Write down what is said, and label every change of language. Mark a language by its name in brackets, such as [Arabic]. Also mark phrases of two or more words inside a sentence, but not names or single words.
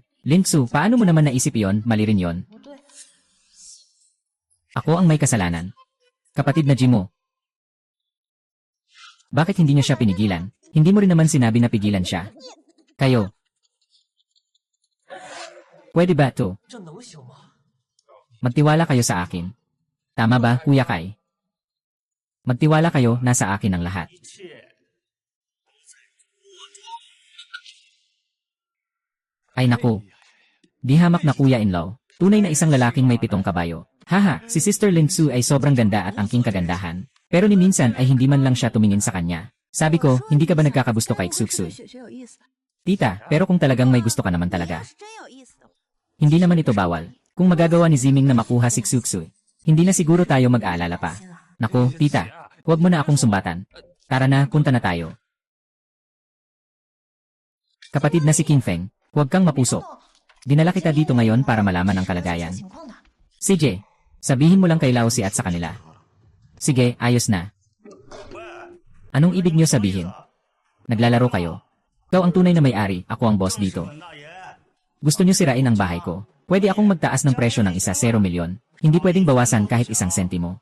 [Filipino] Lin-Su, paano mo naman naisip yon? Mali rin yon. [Chinese] 不对， [Filipino] Ako ang may kasalanan. Kapatid na Jimo. Bakit hindi niya siya pinigilan? Hindi mo rin naman sinabi na pigilan siya. Kayo. Pwede ba to? [Chinese] 这能行吗？ [Filipino] Magtiwala kayo sa akin. Tama ba, Kuya Kai? Magtiwala kayo, nasa akin ang lahat. Ay naku. Di hamak na kuya-in-law. Tunay na isang lalaking may 7 kabayo. Haha, si Sister Lin-Su ay sobrang ganda at angking kagandahan. Pero ni minsan ay hindi man lang siya tumingin sa kanya. Sabi ko, hindi ka ba nagkakagusto kay Xuksu? [Chinese] 雪雪有意思的， [Filipino] Tita, pero kung talagang may gusto ka naman talaga. [Chinese] 是真有意思的。 [Filipino] Hindi naman ito bawal. Kung magagawa ni Ziming na makuha si Xuksu, hindi na siguro tayo mag-aalala pa. Naku, tita, huwag mo na akong sumbatan. Tara na, punta na tayo. Kapatid na si King Feng, huwag kang mapusok. Dinala kita dito ngayon para malaman ang kalagayan. [Chinese] 情况的， [Filipino] CJ, sabihin mo lang kay Lao si at sa kanila. Sige, ayos na. Anong ibig niyo sabihin? Naglalaro kayo. Ikaw ang tunay na may-ari, ako ang boss dito. Gusto niyo sirain ang bahay ko. Pwede akong magtaas ng presyo ng 0 milyon. Hindi pwedeng bawasan kahit 1 sentimo.